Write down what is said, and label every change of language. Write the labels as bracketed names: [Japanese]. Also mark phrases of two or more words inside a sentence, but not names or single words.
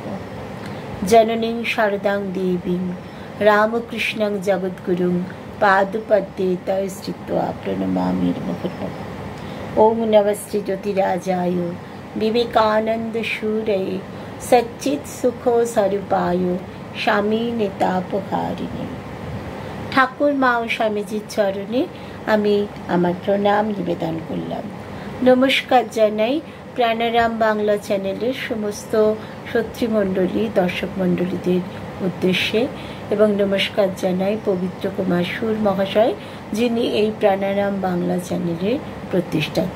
[Sanskrit] जननीं शारदां देवीं रामकृष्णं जगद्गुरुं पादपद्मे तौ स्थित्वा प्रणमामि मुहुर्मुहुः। ओं नमस्ते ज्योतिराजाय विवेकानन्दशूरये सच्चित्सुखस्वरूपाय स्वामी नेतापहारिणे। [Bangla] ठाकुर मा ও স্বামীজির চরণে আমি আমার প্রণাম নিবেদন করলাম। নমস্কার জানাই প্রাণারাম বাংলা চ্যানেলের সমস্ত শত্রুমণ্ডলী দর্শক মণ্ডলীদের উদ্দেশ্যে এবং নমস্কার জানাই পবিত্র কুমার সুর মহাশয়, যিনি এই প্রাণারাম বাংলা চ্যানেলের প্রতিষ্ঠাতা।